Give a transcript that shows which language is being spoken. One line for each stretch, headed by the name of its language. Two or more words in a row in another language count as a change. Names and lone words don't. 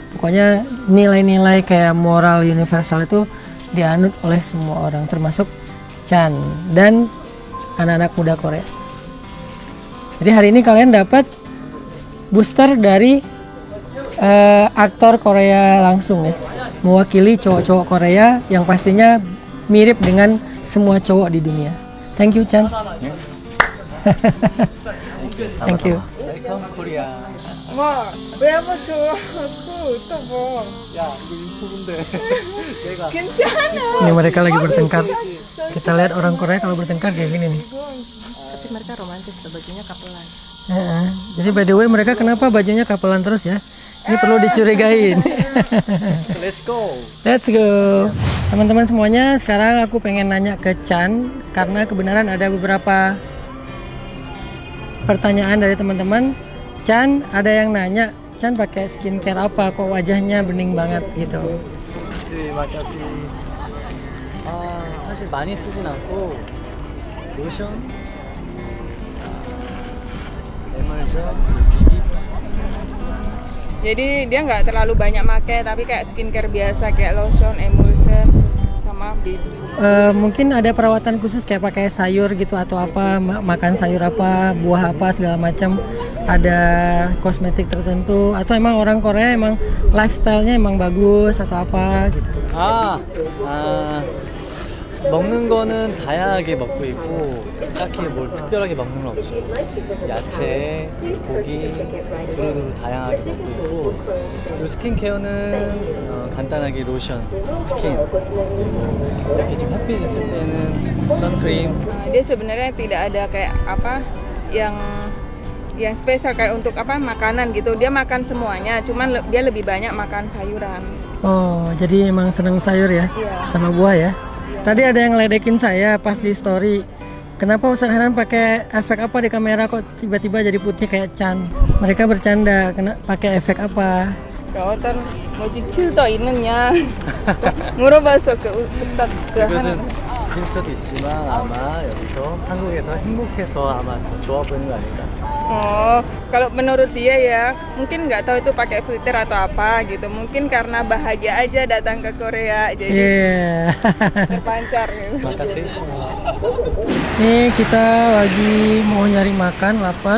Indonesian: Pokoknya nilai-nilai kayak moral universal itu dianut oleh semua orang, termasuk Chan dan anak-anak muda Korea. Jadi hari ini kalian dapat booster dari aktor Korea langsung ya, mewakili cowok-cowok Korea yang pastinya mirip dengan semua cowok di dunia.
English: Thank you Chan. Thank you. Welcome Korea.
Korean: 와, 왜 한번 줘? 또 뭐? 야, 이거 유튜브인데. 내가 괜찮아.
Indonesian: Ini mereka lagi bertengkar. Kita lihat orang Korea kalau bertengkar kayak gini nih. Tapi mereka romantis, bajunya kapelan. Heeh. Jadi
English: by the way
Indonesian: mereka kenapa bajunya kapelan terus ya? Ini perlu dicurigain.
English: Let's go. Let's go.
Indonesian: Teman-teman semuanya, sekarang aku pengen nanya ke Chan karena kebenaran ada beberapa pertanyaan dari teman-teman. Chan, ada yang nanya, Chan pakai skincare apa kok wajahnya bening banget gitu.
Korean: 네, 마카시. 사실 많이 쓰진 않고 로션, 에멀전, 비비.
Indonesian: Jadi dia nggak terlalu banyak pakai, tapi kayak skincare biasa kayak
English: lotion, emulsion,
Indonesian: sama BB. Mungkin ada perawatan khusus kayak pakai sayur gitu atau apa, makan sayur apa, buah apa segala macam. Ada kosmetik tertentu atau emang orang Korea emang lifestyle-nya emang bagus atau apa gitu.
Korean: 먹는 거는 다양하게 먹고 있고 딱히 뭘 특별하게 먹는 건 없어요. 야채, 고기, 두루두루 다양하게 먹고 있고 그리고 스킨케어는 간단하게 로션, 스킨 그리고 이렇게 좀 햇빛 있을 때는 선크림.
Indonesian: Dia sebenarnya tidak ada kayak apa yang spesial kayak untuk apa makanan gitu. Dia makan semuanya, cuman dia lebih banyak makan sayuran. Oh, jadi emang seneng sayur ya? Iya. Sama buah ya? Tadi ada yang ngeledekin saya pas di story. Kenapa Ustaz Hanan pakai efek apa di kamera kok tiba-tiba jadi putih kayak Chan? Mereka bercanda, pakai efek apa?
English: Daughter,
Korean: 뭐지 필터 있느냐? 물어봤어 그 Ustaz 그 이것은 하는. 필터도 있지만 아마 여기서 한국에서 행복해서 아마 더 좋아 보이는 거 아닐까.
Indonesian: Oh, kalau menurut dia ya, mungkin nggak tahu itu pakai filter atau apa gitu. Mungkin karena bahagia aja datang ke Korea, jadi Iya. terpancar gitu. Makasih. Nih kita lagi mau nyari makan, lapar.